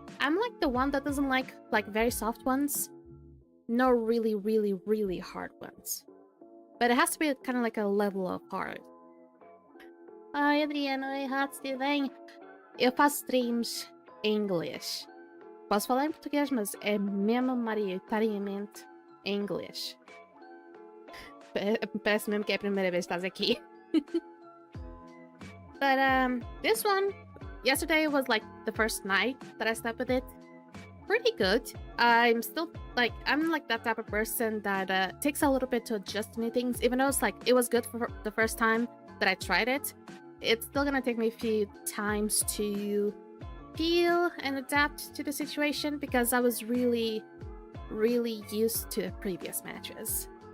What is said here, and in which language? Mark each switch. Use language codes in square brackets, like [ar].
[en] I'm like the one that doesn't like very soft ones, no really hard ones, but it has to be kind of like a level of hard. [pt] Ai, Adriano, erraste bem. Eu faço streams em inglês. Posso falar em português, mas é mesmo maioritariamente em inglês. Parece mesmo que é a primeira vez que estás aqui. [en] But this one, yesterday was like the first night that I slept with it. Pretty good. I'm still like, I'm like that type of person that takes a little bit to adjust to new things. Even though it's like, it was good for the first time that I tried it, it's still gonna take me a few times to feel and adapt to the situation, because I was really used to a previous mattress.